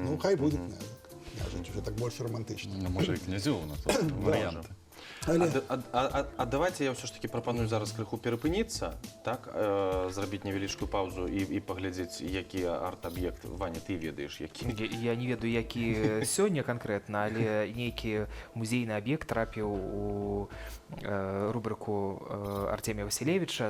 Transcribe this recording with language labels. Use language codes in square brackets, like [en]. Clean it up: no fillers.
[uk] Ну, хай буде княжич, уже так больше романтично. Ну, може, і князёўна, тут варіанти. Але [be] А давайте я [uk] все ж таки [be] прапаную зараз крыху перапыніцца, так, зрабіць невялічкую паўзу і паглядзець, які арт-аб'ект. Ваня, ты ведаеш, які? Я не ведаю, які сёння канкрэтна, але нейкі музейны аб'ект трапіў у рубрыку Артемія Васілевіча.